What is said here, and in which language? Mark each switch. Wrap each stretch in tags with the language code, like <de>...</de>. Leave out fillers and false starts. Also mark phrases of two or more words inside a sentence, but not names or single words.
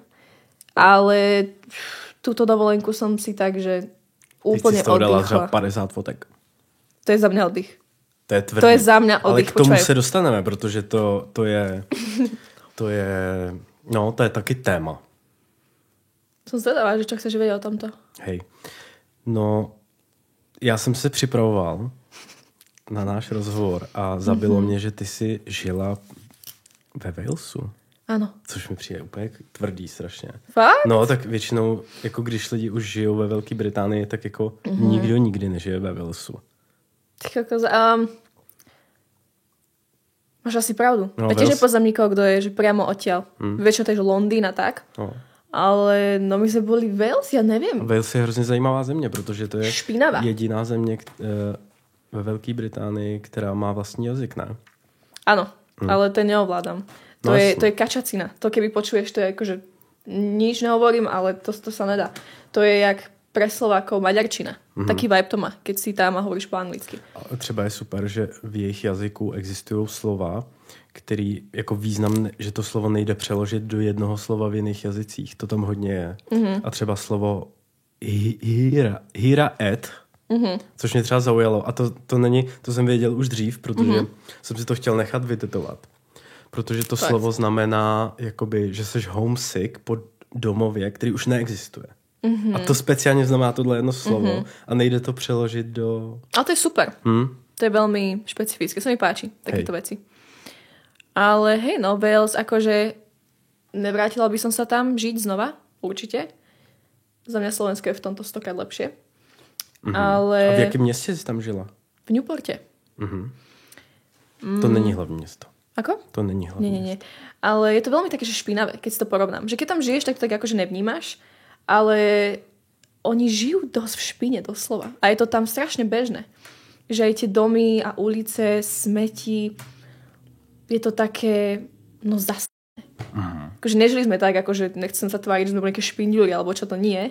<sk>Ale túto dovolenku som si tak, že úplne oddychla.</sk> <cs>Ty si dala třeba 50 fotek.</cs> <sk>To je za mňa oddych.</sk> <cs>To je tvrdý.</cs> <sk>To je za mňa oddych.</sk> <cs>Ale k tomu se dostaneme, protože to je no, to je taky téma.</cs> <sk>Som zvedavá, že čo chceš vedieť o tomto. Hej.</sk> <cs>No, já jsem se připravoval na náš rozhovor a zabilo mě, že ty jsi žila ve Walesu. Ano. Což mi přijde úplně tvrdý strašně. Fakt? No, tak většinou, jako když lidi už žijou ve Velké Británii, tak jako nikdo nikdy nežije ve Walesu.</cs> <sk>Máš asi pravdu. No, ja tiež nepoznám nikoho, kto je že priamo odtiaľ. Väčšinou to je Londýn a tak. No. Ale no my sme boli Wales, ja neviem.</sk> <cs>Wales je hrozně zajímavá země, protože to je špinavá. Jediná země ve Velké Británii, která má vlastní jazyk, ne?</cs> <sk>Áno, ale to neovládam. To je kačacina. To keby počuješ, to je akože nič nehovorím, ale to sa nedá. To je jak pre Slovákov maďarčina. Taký vibe to má, keď si tam a hovoríš po anglicky.</sk> <cs>A třeba je super, že v jejich jazyku existují slova, který jako význam, že to slovo nejde přeložit do jednoho slova v jiných jazycích. To tam hodně je. A třeba slovo hira et, což mě třeba zaujalo. A to není, to jsem věděl už dřív, protože jsem si to chtěl nechat vytetovat. Protože to slovo znamená, jakoby, že jsi homesick po domově, který už neexistuje. A to speciálně znamená tohle jedno slovo a nejde to přeložit do... Ale to je super.</cs> <sk>To je veľmi špecifické. Sa mi páči takéto veci. Ale hej, no, Wales, akože nevrátila by som sa tam žiť znova, určite. Za mňa Slovensko je v tomto 100krát lepšie. Ale...</sk> <cs>A v jakém městě jsi tam žila?</cs> <sk>V Newporte.</sk> <cs>To není hlavní město.</cs> <sk>Ako?</sk> <cs>To není hlavní</cs> <sk>Nie. Ale je to veľmi také, že špinavé, keď si to porovnám. Že keď tam žiješ, tak to tak akože nevnímaš, ale oni žijú dosť v špine, doslova. A je to tam strašne bežné. Že aj tie domy a ulice, smeti, je to také, no zase. Akože nežili sme tak, akože nechcem sa tváriť, že sme boli nejaké špindúry, alebo čo to nie.</sk>